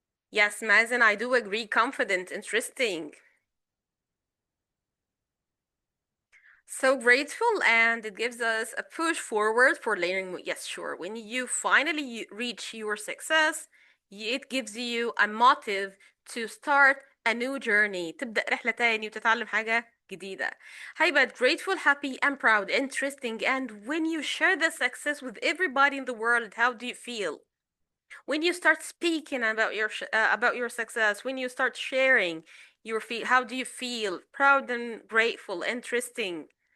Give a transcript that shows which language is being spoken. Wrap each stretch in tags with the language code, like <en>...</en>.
<en>Yes, Mazen, I do agree. Confident. Interesting. So grateful, and it gives us a push forward for learning. Yes, sure. When you finally reach your success, it gives you a motive to start a new journey.</en> <ar>تبدأ رحلة تاني وتتعلم حاجة جديدة. هيبقى</ar> <en>grateful, happy, and proud, interesting. And when you share the success with everybody in the world, how do you feel? When you start speaking about your success, when you start sharing your feel, how do you feel? Proud and grateful, interesting.</en>